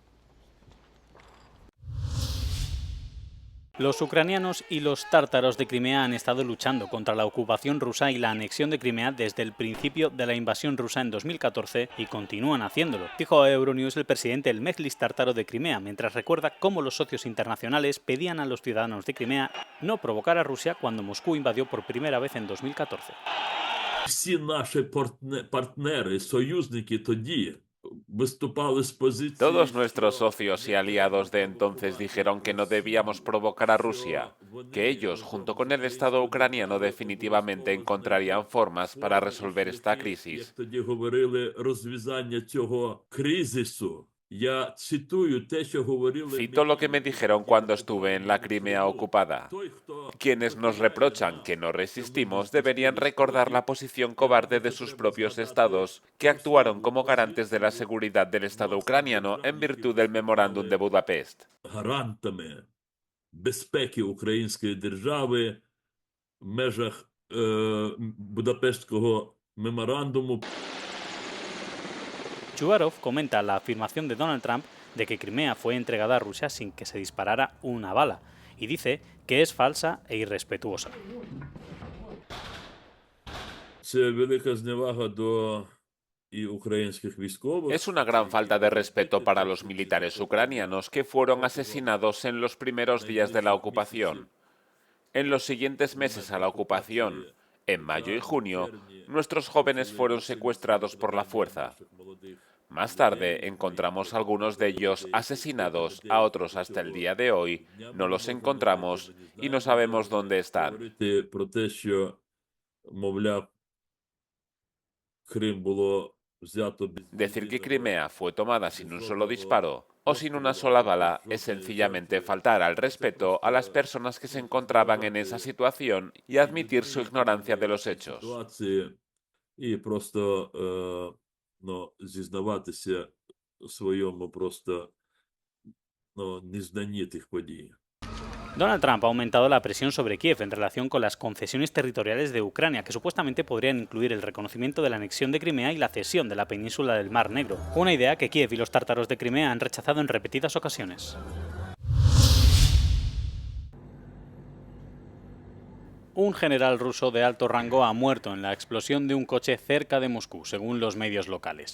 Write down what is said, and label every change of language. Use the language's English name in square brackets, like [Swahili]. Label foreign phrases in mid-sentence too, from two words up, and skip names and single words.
[Spanish] Los ucranianos y los tártaros de Crimea han estado luchando contra la ocupación rusa y la anexión de Crimea desde el principio de la invasión rusa en 2014 y continúan haciéndolo, dijo a Euronews el presidente del Mejlis tártaro de Crimea, mientras recuerda cómo los socios internacionales pedían a los ciudadanos de Crimea no provocar a Rusia cuando Moscú invadió por primera vez en 2014. [Ukrainian] Всі наші партнери, союзники тоді виступали з позиції. [Spanish] Todos nuestros socios y aliados de entonces dijeron que no debíamos provocar a Rusia, que ellos, junto con el Estado ucraniano, definitivamente encontrarían formas para resolver esta crisis. [Ukrainian] Як тоді говорили, розв'язання цього кризису. Я цитую те, що говорили. [Spanish] Cito lo que me dijeron cuando estuve en la Crimea ocupada. Quienes nos reprochan que no resistimos deberían recordar la posición cobarde de sus propios estados, que actuaron como garantes de la seguridad del Estado ucraniano en virtud del Memorándum de Budapest. [Ukrainian] Гарантами безпеки української держави в межах Будапештського меморандуму. [Spanish] Chubarov comenta la afirmación de Donald Trump de que Crimea fue entregada a Rusia sin que se disparara una bala y dice que es falsa e irrespetuosa. [Ukrainian] Це велика зневага до і українських військових. [Spanish] Es una gran falta de respeto para los militares ucranianos que fueron asesinados en los primeros días de la ocupación. En los siguientes meses a la ocupación, en mayo y junio, nuestros jóvenes fueron secuestrados por la fuerza. Más tarde encontramos algunos de ellos asesinados, a otros hasta el día de hoy no los encontramos y no sabemos dónde están. [Ukrainian] Говорити про те, що, мовляв, Крим було взято без... [Spanish] Decir que Crimea fue tomada sin un solo disparo o sin una sola bala es sencillamente faltar al respeto a las personas que se encontraban en esa situación y admitir su ignorancia de los hechos. [Ukrainian] Ситуації і просто зізнаватися в своєму просто незнанні тих подій. [Spanish] Donald Trump ha aumentado la presión sobre Kiev en relación con las concesiones territoriales de Ucrania, que supuestamente podrían incluir el reconocimiento de la anexión de Crimea y la cesión de la península del Mar Negro, una idea que Kiev y los tártaros de Crimea han rechazado en repetidas ocasiones. Un general ruso de alto rango ha muerto en la explosión de un coche cerca de Moscú, según los medios locales.